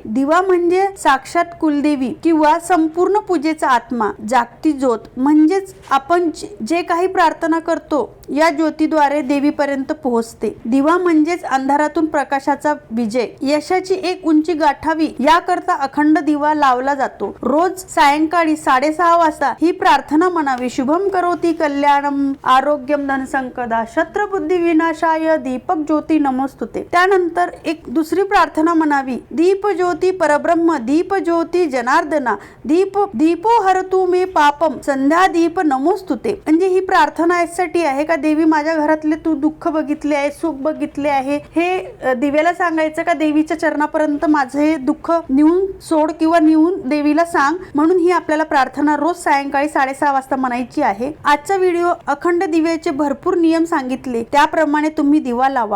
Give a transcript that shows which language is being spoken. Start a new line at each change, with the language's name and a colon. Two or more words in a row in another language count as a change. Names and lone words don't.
Marathi: दिवा म्हणजे साक्षात कुलदेवी किंवा संपूर्ण पूजेचा आत्मा, जागती ज्योत, म्हणजेच आपण जे काही प्रार्थना करतो या ज्योतीद्वारे देवीपर्यंत पोहोचते। दिवा म्हणजेच अंधारातून प्रकाशाचा नकारात्मकतेचा विजय, यशाची एक उंची गाठावी याकरता अखंड दिवा लावला जातो. रोज सायंकाळी 6:30 वाजता ही प्रार्थना म्हणावी.
Sanskrit: शुभम करोति कल्याणम आरोग्यम धनसंपदा शत्रबुद्धी विनाशाय दीपक ज्योती नमोस्तुते.
Marathi: त्यानंतर एक दुसरी प्रार्थना म्हणावी.
Sanskrit: दीप ज्योती परब्रह्म दीप ज्योती जनार्दना दीपो हरतु मे पापम संध्या दीप नमोस्तुते.
Marathi: म्हणजे ही प्रार्थना यासाठी आहे का देवी माझ्या घरातले तू दुःख बघितले आहे, सुख बघितले आहे, हे दिव्याला सांगायचं का देवीच्या चरणापर्यंत माझे हे दुःख नेऊन सोड किंवा नेऊन देवीला सांग. म्हणून ही आपल्याला प्रार्थना रोज सायंकाळी 6:30 वाजता म्हणायची आहे. आजचा व्हिडिओ अखंड दिव्याचे भरपूर नियम सांगितले त्याप्रमाणे तुम्ही दिवा लावा.